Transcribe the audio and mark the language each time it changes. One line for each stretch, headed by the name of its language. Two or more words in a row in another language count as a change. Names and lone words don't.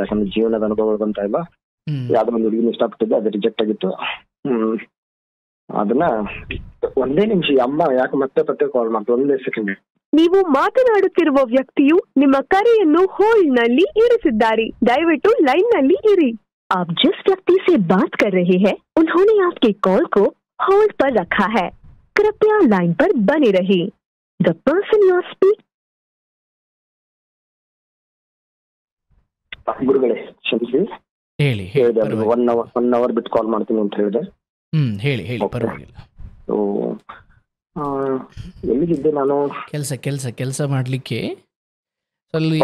Kannada: ಯಾಕಂದ್ರೆ ಜೀವನದ ಅನುಭವ ಬಂತಾ ಇಲ್ಲ. ಯಾವ್ದೋ ಒಂದು ಹುಡುಗಿನ ಇಷ್ಟಪಟ್ಟಿದ್ದೆ, ಅದು ರಿಜೆಕ್ಟ್ ಆಗಿತ್ತು. ಅದನ್ನ ಒಂದೇ ನಿಮಿಷ ಅಮ್ಮ ಯಾಕೆ ಮತ್ತೆ ಕಾಲ್ ಮಾಡ್ತು, 1 ಸೆಕೆಂಡ್. ನೀವು ಮಾತನಾಡುತ್ತಿರುವ ವ್ಯಕ್ತಿಯು ನಿಮ್ಮ ಕರೆಯನ್ನು ಹೋಲ್ಡ್ ನಲ್ಲಿ ಇರಿಸಿದ್ದಾರೆ. ದಯವಿಟ್ಟು ಲೈನ್ ನಲ್ಲಿ ಇರಿ.
Hindi: आप जिस व्यक्ति से बात कर रहे हैं उन्होंने आपके कॉल को होल्ड पर रखा है. कृपया लाइन पर बने रहिए.
English: The person you are speaking.
Kannada: ಗುರುಗಳೇ ಕ್ಷಮಿಸಿ. ಹೇಳಿ. 1 ಅವರ್ ಬಿಟ್ಟು ಕಾಲ್ ಮಾಡ್ತೀನಿ ಅಂತ ಹೇಳಿದೆ. ಹೇಳಿ ಪರವಾಗಿಲ್ಲ. ಎಲ್ಲಿಗಿದ್ದೆ ನಾನು? ಕೆಲಸ ಮಾಡ್ಲಿಕ್ಕೆ ಅಲ್ಲಿ